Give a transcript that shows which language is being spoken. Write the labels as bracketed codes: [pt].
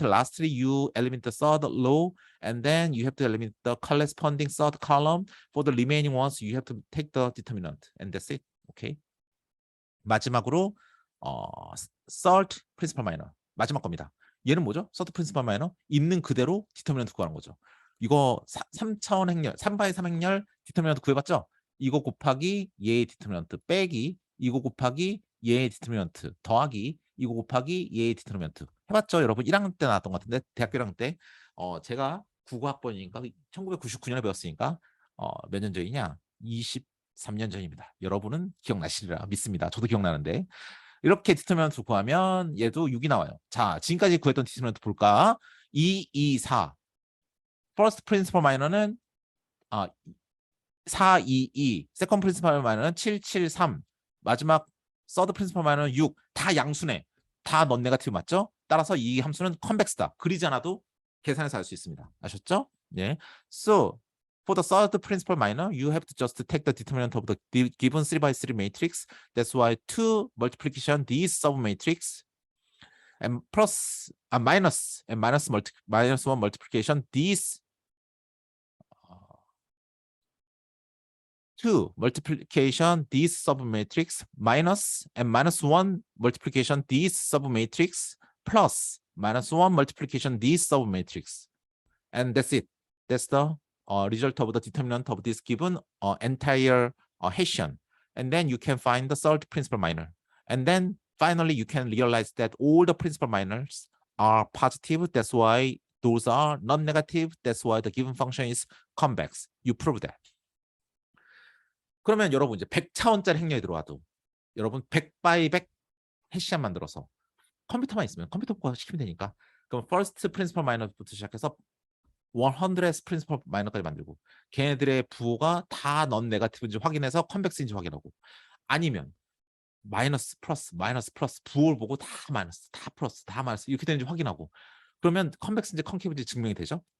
[en] Lastly, you eliminate the third row, and then you have to eliminate the corresponding third column. For the remaining ones, you have to take the determinant, and that's it. Okay. [ko] 마지막으로 third principal minor 마지막 겁니다. 얘는 뭐죠? 서드 프린시펄 마이너 있는 그대로 디터미넌트 구하는 거죠. 이거 3차원 행렬, 3바의 3 행렬 디터미넌트 구해봤죠? 이거 곱하기 얘의 디터미넌트 빼기 이거 곱하기 얘의 디터미넌트 더하기 이거 곱하기 얘의 디터미넌트 해봤죠? 여러분 1학년 때 나왔던 것 같은데 대학교 1학년 때 제가 국어학번이니까 1999년에 배웠으니까 몇 년 전이냐? 23년 전입니다. 여러분은 기억나시리라 믿습니다. 저도 기억나는데 이렇게 디터미넌트 구하면 얘도 6이 나와요. 자, 지금까지 구했던 디터미넌트 볼까? 2, 2, 4. First principal minor는 4, 2, 2. Second principal minor는 7, 7, 3. 마지막 third principal minor는 6. 다 양수네. 다 넌 네거티브 맞죠? 따라서 이 함수는 컨벡스다. 그리지 않아도 계산해서 알 수 있습니다. 아셨죠? 예. [en] So for the third principal minor, you have to just take the determinant of the given 3 by 3 matrix. That's why 2 multiplication this submatrix and plus minus and minus 1 multiplication this 2 multiplication this submatrix minus and minus 1 multiplication this submatrix plus minus 1 multiplication this submatrix. And that's it. That's the result of the determinant of this given entire Hessian. And then you can find the third principal minor. And then finally, you can realize that all the principal minors are positive. That's why those are non-negative. That's why the given function is convex. You prove that. [ko] 그러면 여러분 이제 100차원짜리 행렬이 들어와도 여러분 100 by 100 해시안 만들어서 컴퓨터만 있으면 컴퓨터과 시키면 되니까 그럼 first principal minor부터 시작해서 100 principal minor까지 만들고 걔네들의 부호가 다 넌 네거티브인지 확인해서 컨벡스인지 확인하고 아니면 마이너스 플러스 마이너스 플러스 부호를 보고 다 마이너스 다 플러스 다 마이너스 이렇게 되는지 확인하고 그러면 컨벡스인지 컨케이브인지 증명이 되죠.